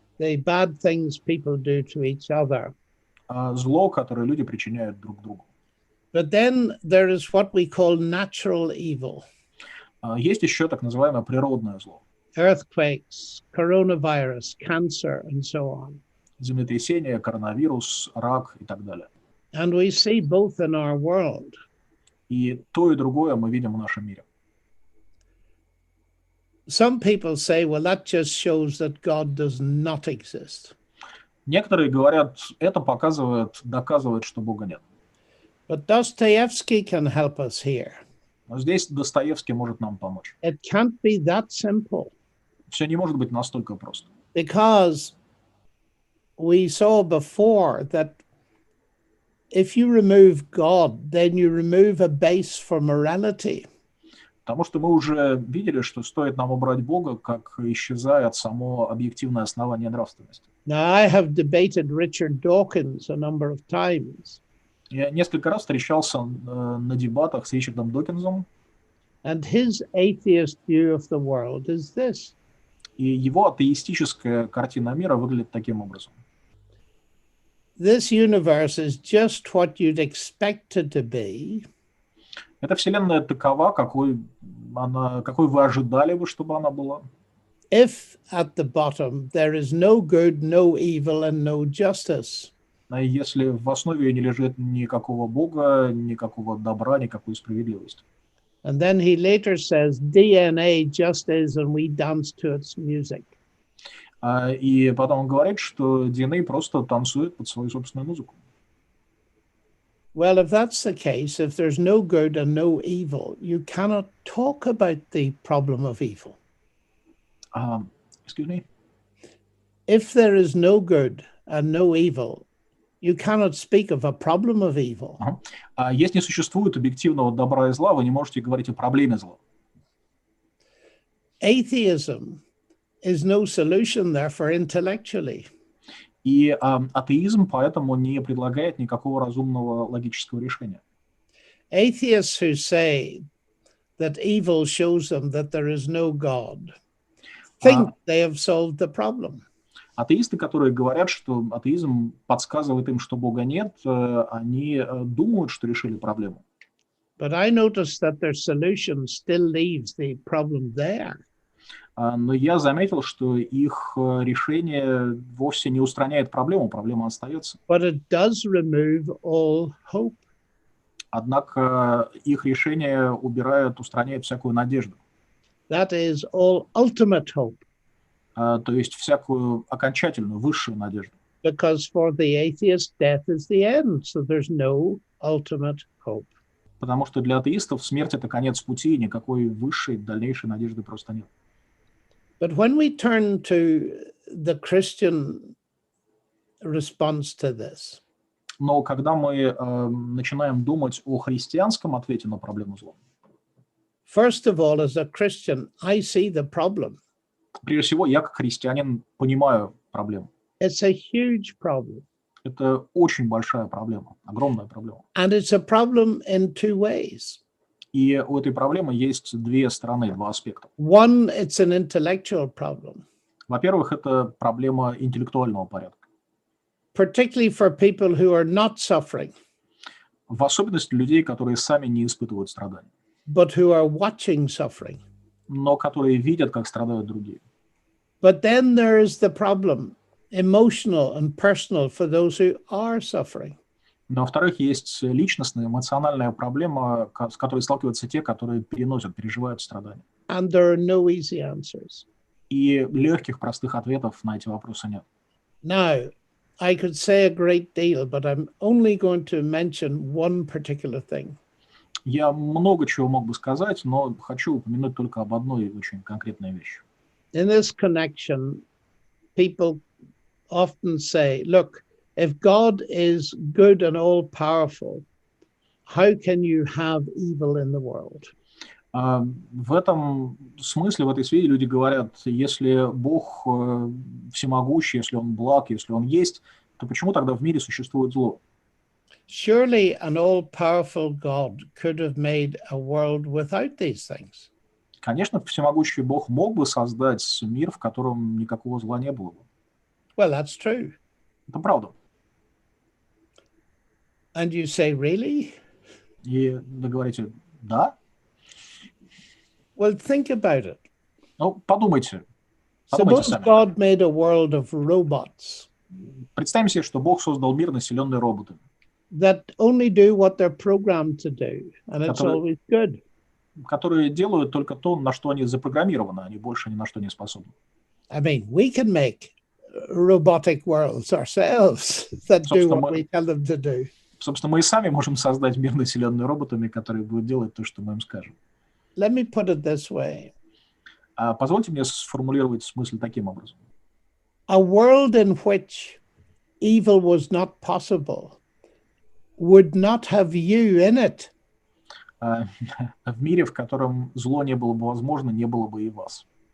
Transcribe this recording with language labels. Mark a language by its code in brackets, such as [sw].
[en] The bad things people do to each other. [ru] Зло, которое люди причиняют друг другу. [en] But then there is what we call natural evil. [ru] Есть еще так называемое природное зло. [en] Earthquakes, coronavirus, cancer, and so on. [ru] Землетрясение, коронавирус, рак и так далее. [en] And we see both in our world. [ru] И то, и другое мы видим в нашем мире. [en] Some people say, well, that just shows that God does not exist. [ru] Некоторые говорят, это доказывает, что Бога нет. [en] But Dostoevsky can help us here. [ru] Но здесь Достоевский может нам помочь. [en] It can't be that simple. [ru] Все не может быть настолько просто. [en] Because we saw before that if you remove God, then you remove a base for morality. [ru] Потому что мы уже видели, что стоит нам убрать Бога, как исчезает само объективное основание нравственности. [en] Now, I have debated Richard Dawkins a number of times, [ru] Я несколько раз встречался на дебатах с Ричардом Докинзом, [en] and his atheist view of the world is this. [ru] и его атеистическая картина мира выглядит таким образом. [en] This universe is just what you'd expect it to be, [ru] Эта вселенная такова, какой вы ожидали бы, чтобы она была. [en] if at the bottom there is no good, no evil, and no justice. [ru] А если в основе ее не лежит никакого Бога, никакого добра, никакой справедливости. [en] And then he later says, DNA just is, and we dance to its music. [ru] И потом он говорит, что DNA просто танцует под свою собственную музыку. [en] Well, if that's the case, if there's no good and no evil, you cannot talk about the problem of evil. Excuse me? If there is no good and no evil, you cannot speak of a problem of evil. [ru] Если не существует объективного добра и зла, вы не можете говорить о проблеме зла. [en] Atheism is no solution, therefore, intellectually. [ru] И атеизм поэтому не предлагает никакого разумного логического решения. [en] Atheists who say that evil shows them that there is no God think they have solved the problem. [ru] Атеисты, которые говорят, что атеизм подсказывает им, что Бога нет, они думают, что решили проблему. [en] But I noticed that their solution still leaves the problem there. [ru] Но я заметил, что их решение вовсе не устраняет проблему, проблема остается. [en] But it does remove all hope. [ru] Однако их решение устраняет всякую надежду. [en] That is all ultimate hope. [ru] То есть всякую окончательную, высшую надежду. [en] Because for the atheist, death is the end, so there's no ultimate hope. [ru] Потому что для атеистов смерть — это конец пути, и никакой высшей, дальнейшей надежды просто нет. [en] But when we turn to the Christian response to this, [ru] Но когда мы начинаем думать о христианском ответе на проблему зла, [en] first of all, as a Christian, I see the problem. [ru] прежде всего, я как христианин понимаю проблему. [en] It's a huge problem. [ru] Это очень большая проблема, огромная проблема. [en] And it's a problem in two ways. [ru] И у этой проблемы есть две стороны, два аспекта. [en] One, it's an intellectual problem, [ru] Во-первых, это проблема интеллектуального порядка. [en] particularly for people who are not suffering, [ru] В особенности людей, которые сами не испытывают страданий, [en] but who are watching suffering. [ru] но которые видят, как страдают другие. [en] But then there is the problem, emotional and personal, for those who are suffering. [ru] Но, во-вторых, есть личностная, эмоциональная проблема, с которой сталкиваются те, которые переживают страдания. [en] And there are no easy answers. [ru] И легких, простых ответов на эти вопросы нет. [en] Now, I could say a great deal, but I'm only going to mention one particular thing. [ru] Я много чего мог бы сказать, но хочу упомянуть только об одной очень конкретной вещи. [en] In this connection, people often say, look, if God is good and all-powerful, how can you have evil in the world? [ru] В этом смысле, в этой связи люди говорят, если Бог всемогущий, если Он благ, если Он есть, то почему тогда в мире существует зло? [en] Surely an all-powerful God could have made a world without these things. [ru] Конечно, всемогущий Бог мог бы создать мир, в котором никакого зла не было бы. [en] Well, that's true. [ru] Это правда. [en] And you say, really? [ru] И вы говорите, да? [en] Well, think about it. [ru] Ну, подумайте. Подумайте сами. [en] God made a world of robots [ru] Представим себе, что Бог создал мир, населенный роботами, [en] that only do what they're programmed to do, and it's [ru] Которые- [en] always good. [ru] которые делают только то, на что они запрограммированы, они больше ни на что не способны. [en] I mean, we can make robotic worlds ourselves that do [ru] Собственно, [en] what [ru] мы- [en] we tell them to do. [ru] Собственно, мы и сами можем создать мир, населенный роботами, которые будут делать то, что мы им скажем. [en] Let me put it this way. [ru] Позвольте мне сформулировать смысл таким образом. [en] A world in which evil was not possible would not have you in it. [ru] В мире, в котором зло не было бы возможно, не было бы и вас.